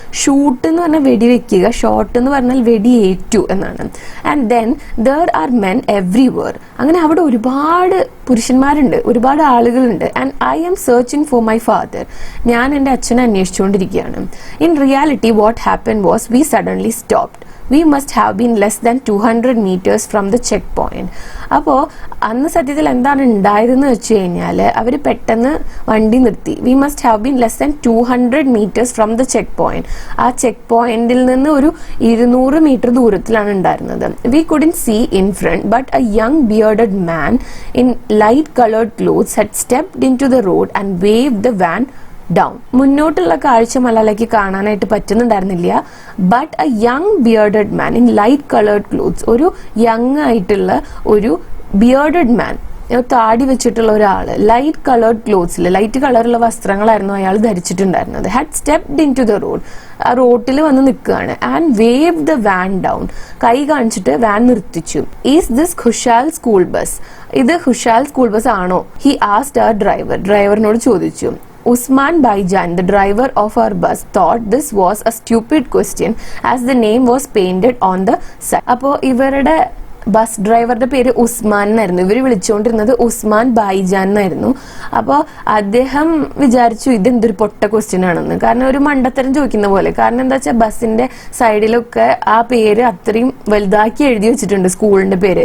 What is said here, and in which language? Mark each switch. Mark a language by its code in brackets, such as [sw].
[ml] Shoot എന്ന് പറഞ്ഞാൽ വെടിവെക്കുക, shot എന്ന് പറഞ്ഞാൽ വെടിയേറ്റു എന്നാണ്. [en] and then there are men everywhere, [ml] അങ്ങനെ അവിടെ ഒരുപാട് പുരുഷന്മാരുണ്ട്, ഒരുപാട് ആളുകളുണ്ട്. [en] and I am searching for my father, [ml] ഞാൻ എൻ്റെ അച്ഛനെ അന്വേഷിച്ചുകൊണ്ടിരിക്കുകയാണ്. [en] In reality what happen was we suddenly stopped. We must have been less than 200 meters from the checkpoint. [ml] അപ്പോൾ അന്ന് സത്യത്തിൽ എന്താണ് ഉണ്ടായതെന്ന് വെച്ച് കഴിഞ്ഞാൽ അവർ പെട്ടെന്ന് വണ്ടി നിർത്തി. [en] We must have been less than 200 meters from the checkpoint. [ml] ആ ചെക്ക് പോയിന്റിൽ നിന്ന് ഒരു 200 മീറ്റർ ദൂരത്തിലാണ് ഉണ്ടായിരുന്നത്. [en] We couldn't see in front but a young bearded man in light coloured clothes had stepped into the road and wave the van down. [ml] മുന്നോട്ടുള്ള കാഴ്ച മലാലയ്ക്ക് കാണാനായിട്ട് പറ്റുന്നുണ്ടായിരുന്നില്ല. [en] but a young bearded man in light coloured clothes, [ml] ഒരു young ആയിട്ടുള്ള ഒരു ബിയർഡഡ് മാൻ, താടി വെച്ചിട്ടുള്ള ഒരാള് light coloured ക്ലോത്ത്സിൽ, light കളറുള്ള വസ്ത്രങ്ങളായിരുന്നു അയാൾ ധരിച്ചിട്ടുണ്ടായിരുന്നത്. [en] had stepped into the road, [ml] ആ റോട്ടിൽ വന്ന് നിൽക്കുകയാണ്. [en] and wave the van down, [ml] കൈ കാണിച്ചിട്ട് van നിർത്തിച്ചു. [en] is this Khushal school bus, [ml] ഇത് ഖുഷാൽ സ്കൂൾ ബസ് ആണോ? [en] he asked our driver, [ml] ഡ്രൈവറിനോട് ചോദിച്ചു. [en] Usman Baijan, the driver of our bus, thought this was a stupid question as the name was painted on the side. [ml] അപ്പോൾ ഇവരുടെ bus ഡ്രൈവറുടെ പേര് ഉസ്മാൻ എന്നായിരുന്നു. ഇവർ വിളിച്ചുകൊണ്ടിരുന്നത് ഉസ്മാൻ ബൈജാൻ എന്നായിരുന്നു. അപ്പോൾ അദ്ദേഹം വിചാരിച്ചു ഇതെന്തൊരു പൊട്ട ക്വസ്റ്റ്യൻ ആണെന്ന്. കാരണം ഒരു മണ്ടത്തരം ചോദിക്കുന്ന പോലെ. കാരണം എന്താ വെച്ചാൽ ബസ്സിന്റെ സൈഡിലൊക്കെ ആ പേര് അത്രയും വലുതാക്കി എഴുതി വെച്ചിട്ടുണ്ട്, സ്കൂളിന്റെ പേര്.